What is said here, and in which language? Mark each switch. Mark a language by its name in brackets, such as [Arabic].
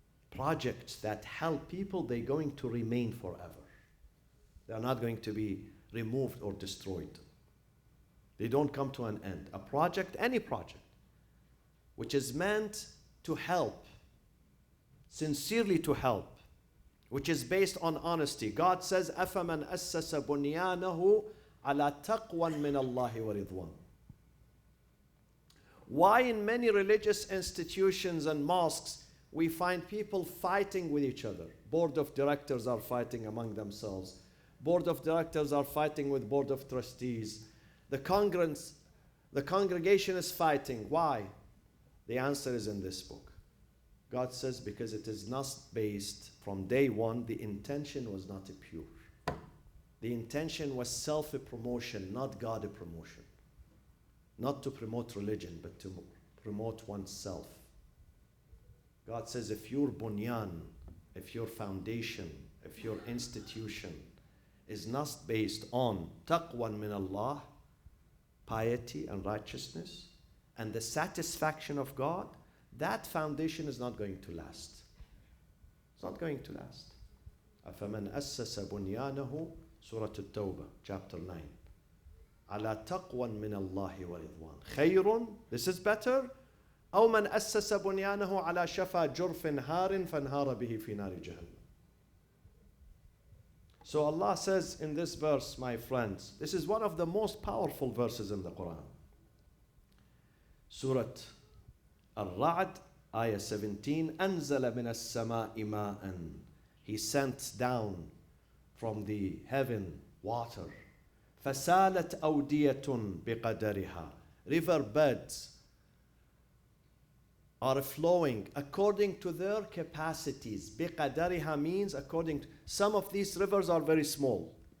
[English] Projects that help people, they're going to remain forever. They're not going to be removed or destroyed. They don't come to an end. A project, any project, which is meant to help, sincerely to help, which is based on honesty. [Arabic] God says, أَفَمَنْ أَسَّسَ بُنْيَانَهُ عَلَى تَقْوًا مِنَ اللَّهِ وَرِضْوَانٍ. [English] Why in many religious institutions and mosques we find people fighting with each other? Board of directors are fighting among themselves. Board of directors are fighting with board of trustees. The congregation is fighting. Why? The answer is in this book. God says because it is not based from day one, the intention was not pure. The intention was self-promotion, not God-promotion. Not to promote religion, but to promote oneself. God says if your bunyan, if your foundation, if your institution is not based on [Arabic] taqwan min Allah, [English] piety and righteousness, and the satisfaction of God, that foundation is not going to last. It's not going to last. [Arabic] أَفَمَنْ أَسَّسَ بُنْيَانَهُ Surat At-Tawbah, [English] chapter 9. [Arabic] عَلَى تَقْوًا مِنَ اللَّهِ وَرِضْوَانٍ خَيْرٌ, [English] this is better. [Arabic] أَوْ مَنْ أَسَّسَ بُنْيَانَهُ عَلَى شَفَى جُرْفٍ هَارٍ فَانْهَارَ بِهِ فِي نَارِ جَهَنَّمَ. [English] So Allah says in this verse, my friends, this is one of the most powerful verses in the Quran. [Arabic] Surat Al-Raad, ayah 17, أَنزَلَ مِنَ السَّمَاءِ مَاءً. [English] He sent down from the heaven water. [Arabic] فَسَالَتْ أَوْدِيَةٌ بِقَدَرِهَا. [English] River beds are flowing according to their capacities. بِقَدَرِهَا means according to... Some of these rivers are very small.